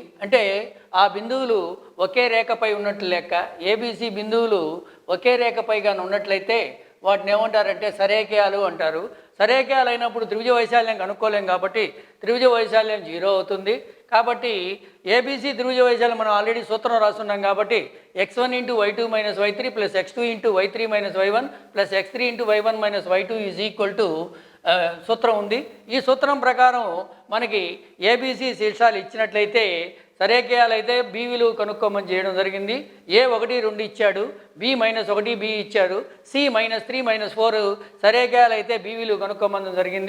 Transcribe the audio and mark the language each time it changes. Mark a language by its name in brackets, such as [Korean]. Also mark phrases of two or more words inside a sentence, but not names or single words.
[Telugu] అంటే ఆ బిందువులు ఒకే రేఖపై ఉన్నట్లు లెక్క. ఏబీసీ బిందువులు ఒకే రేఖపైగా ఉన్నట్లయితే వాటిని ఏమంటారంటే సరేఖీయాలు అంటారు. సరేఖీయాలు అయినప్పుడు త్రిభుజ వైశాల్యం కనుక్కోలేం కాబట్టి త్రిభుజ వైశాల్యం 0 అవుతుంది. కాబట్టి ఏబీసీ త్రిభుజ వైశాల్యం మనం ఆల్రెడీ సూత్రం రాస్తున్నాం కాబట్టి x1 × y2 - y3 + x2 × y3 - y1 + x3 × y1 - y2 [English] is equal to [Telugu] సూత్రం ఉంది. ఈ సూత్రం ప్రకారం మనకి ఏబీసీ శీర్షాలు ఇచ్చినట్లయితే సరేఖీయాలు అయితే బి విలువ కనుక్కోమని చేయడం జరిగింది. A 1 2 ఇచ్చాడు, B -1 B ఇచ్చాడు, C -3 -4 సరేఖీయాలు అయితే బి విలువ కనుక్కోమని జరిగింది.